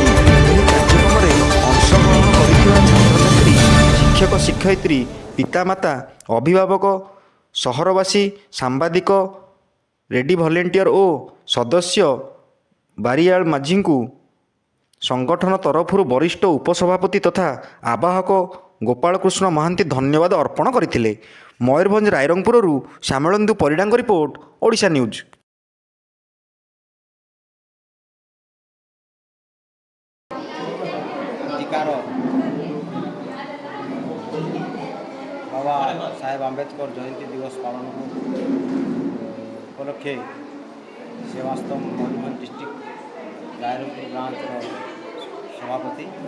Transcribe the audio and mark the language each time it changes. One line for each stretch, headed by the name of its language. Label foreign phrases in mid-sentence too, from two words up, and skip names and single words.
Odia: ଏହି କାର୍ଯ୍ୟକ୍ରମରେ ଅଂଶଗ୍ରହଣ କରିଥିବା ଛାତ୍ରଛାତ୍ରୀ, ଶିକ୍ଷକ ଶିକ୍ଷୟିତ୍ରୀ, ପିତାମାତା, ଅଭିଭାବକ, ସହରବାସୀ, ସାମ୍ବାଦିକ, ରେଡ୍ଡି ଭଲେଣ୍ଟିୟର ଓ ସଦସ୍ୟ ବାରିଆଳ ମାଝୀଙ୍କୁ ସଂଗଠନ ତରଫରୁ ବରିଷ୍ଠ ଉପସଭାପତି ତଥା ଆବାହକ ଗୋପାଳକୃଷ୍ଣ ମହାନ୍ତି ଧନ୍ୟବାଦ ଅର୍ପଣ କରିଥିଲେ। ମୟୂରଭଞ୍ଜ ରାଇରଙ୍ଗପୁରରୁ ଶ୍ୟାମଳେନ୍ଦୁ ପରିଡ଼ାଙ୍କ ରିପୋର୍ଟ, ଓଡ଼ିଶା ନ୍ୟୁଜ୍। ବାବା ସାହେବ ଆମ୍ବେଡକର ଜୟନ୍ତୀ ଦିବସ ପାଳନ ଉପଲକ୍ଷେ ସେବାସ୍ତମ୍ଭ ମୟୂରଭଞ୍ଜ ଡିଷ୍ଟ୍ରିକ୍ଟ ରାଇରଙ୍ଗପୁର ବ୍ରାଞ୍ଚ ସଭାପତି